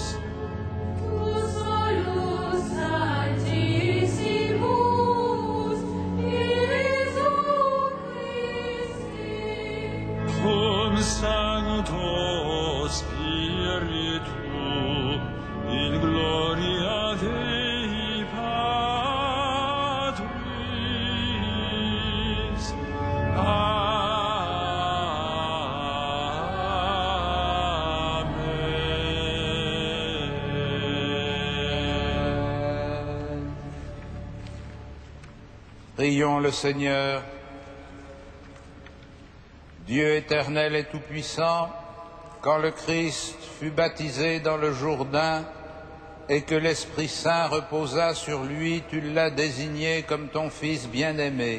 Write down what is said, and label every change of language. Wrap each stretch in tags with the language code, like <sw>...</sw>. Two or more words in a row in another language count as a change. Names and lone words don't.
<la>tu solus sanctissimus, Iesu Christi, cum Sancto Spiritu, in gloria Dei Patris. Amen.</la> <fr>Prions le Seigneur. Dieu éternel et tout-puissant, quand le Christ fut baptisé dans le Jourdain et que l'Esprit Saint reposa sur lui, tu l'as désigné comme ton Fils bien-aimé.</fr>